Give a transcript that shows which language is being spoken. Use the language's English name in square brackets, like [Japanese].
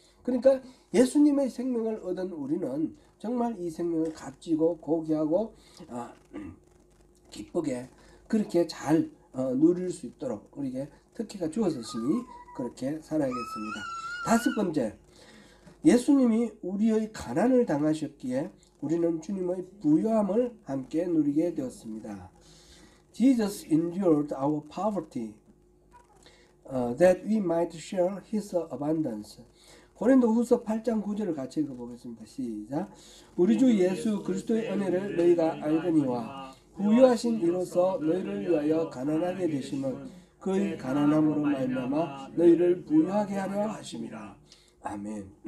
[Korean] 그러니까 예수님의 생명을 얻은 우리는 정말 이 생명을 값지고 고귀하고 기쁘게 그렇게 잘 누릴 수 있도록 우리에게 특혜가 주어졌으니 그렇게 살아야겠습니다. 다섯 번째, 예수님이 우리의 가난을 당하셨기에 우리는 주님의 부유함을 함께 누리게 되었습니다. [English] Jesus endured our poverty that we might share His abundance. [Korean] 고린도후서 8장 9절을 같이 읽어보겠습니다. 시작. 우리 주 예수 그리스도의 은혜를 너희가 알거니와 부유하신 이로써 너희를 위하여 가난하게 되심은 그의 가난함으로 말미암아 너희를 부유하게 하려 하심이라. 아멘.